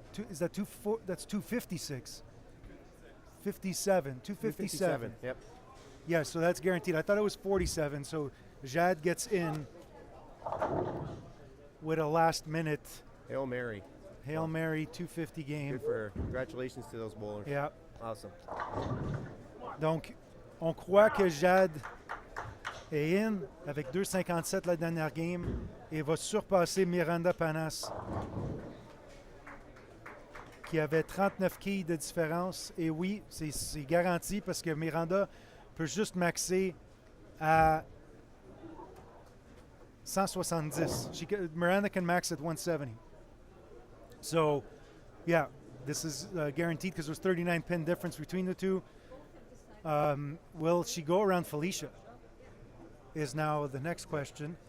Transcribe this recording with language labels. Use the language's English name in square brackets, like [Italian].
[English] Is that that's 256? 57. 257. Yep. Yeah, so that's guaranteed. I thought it was 47. So Jade gets in with a last-minute Hail Mary. Hail Mary 250 game. Good for her. Congratulations to those bowlers. Yeah. Awesome. [French] Donc, on croit que Jade est in avec 2,57 la dernière game et va surpasser Miranda Panas, qui avait 39 quilles de différence. Et oui, c'est garanti parce que Miranda peut juste maxer à 170. [English] Miranda can max at 170. So, yeah, this is guaranteed because there's 39 pin difference between the two. Will she go around Felicia? Is now the next question.